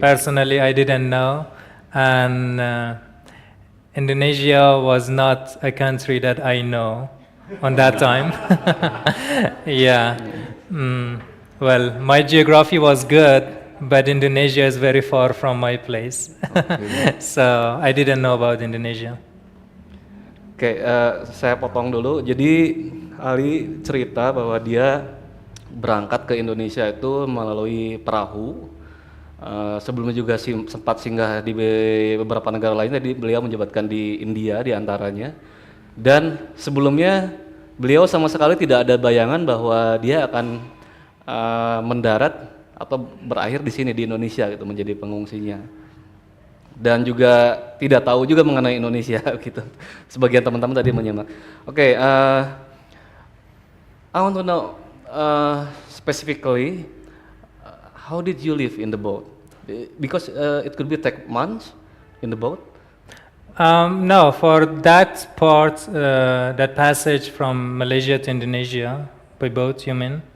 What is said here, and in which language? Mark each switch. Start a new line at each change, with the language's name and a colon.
English: Personally, I didn't know. And Indonesia was not a country that I know on that time. Yeah. Well, my geography was good, but Indonesia is very far from my place. So I didn't know about Indonesia.
Indonesian: Oke, saya potong dulu. Jadi Ali cerita bahwa dia berangkat ke Indonesia itu melalui perahu. Sebelumnya juga sempat singgah di beberapa negara lain. Tadi beliau menjabatkan di India di antaranya. Dan sebelumnya beliau sama sekali tidak ada bayangan bahwa dia akan mendarat atau berakhir di sini di Indonesia gitu, menjadi pengungsinya. Dan juga tidak tahu juga mengenai Indonesia gitu. Sebagian teman-teman tadi menyimak.
English: Oke, I want to know specifically how did you live in the boat? Because it could be take months in the boat. No, for that part, that passage from Malaysia to Indonesia by boat, you mean?